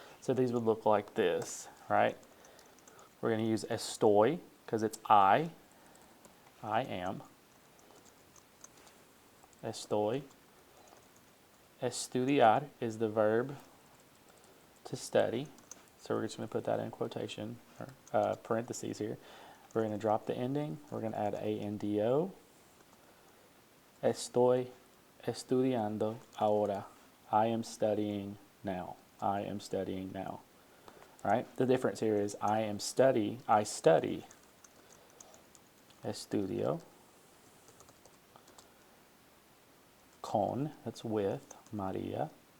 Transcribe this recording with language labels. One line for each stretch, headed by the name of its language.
English: So these would look like this, right? We're going to use estoy because it's I am. Estoy. Estudiar is the verb to study. So we're just going to put that in quotation, or parentheses here. We're going to drop the ending. We're going to add ando.
Spanish: Estoy estudiando ahora.
English: I am studying now. I am studying now. All right? The difference here is I study. Estudio. Con, that's with, Maria.